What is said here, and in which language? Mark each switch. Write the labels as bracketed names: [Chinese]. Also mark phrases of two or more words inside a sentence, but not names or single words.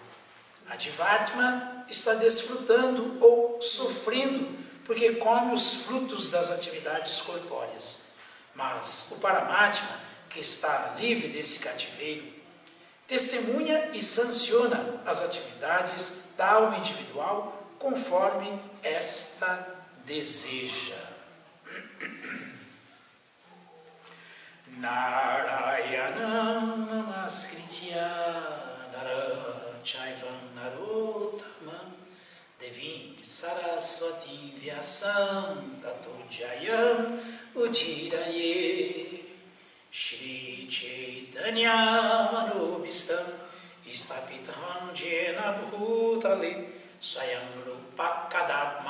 [Portuguese] A Jivatma está desfrutando ou sofrendo porque come os frutos das atividades corpóreas. Mas o Paramatma, que está livre desse cativeiro, testemunha e sanciona as atividades da alma individual conforme esta deseja. [Sanskrit] Narayana Namaskritya Narachaivam Narottamam Devim Saraswati Vyasam Tato Jayam Udiraye Shri Chaitanya Manobhistam Istapitham Jena Bhutale Swayam Rupa Kadat